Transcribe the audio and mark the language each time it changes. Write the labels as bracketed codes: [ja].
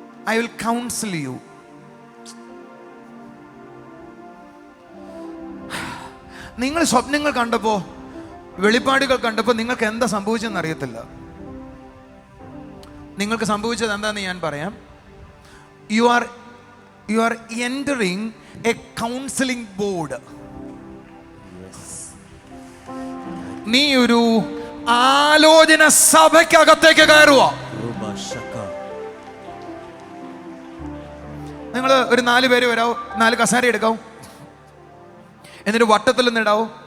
[en] I will counsel you. [ml] നിങ്ങൾ സ്വപ്നങ്ങൾ കണ്ടപ്പോ, വെളിപ്പാടുകൾ കണ്ടപ്പോൾ നിങ്ങൾക്ക് എന്താ സംഭവിച്ചെന്ന് അറിയത്തില്ല. നിങ്ങൾക്ക് സംഭവിച്ചത് എന്താന്ന് ഞാൻ പറയാം. [en] you are entering a counseling board. Yes. [ml] നീ ഒരു ആലോചന സഭയ്ക്കകത്തേക്ക് കയറുക. Ruba Shaka. നിങ്ങൾ ഒരു 4 പേര് വരാവോ, 4 കസേര എടുക്കാവും, എന്നിട്ട് വട്ടത്തിൽ നിന്നിടാവോ.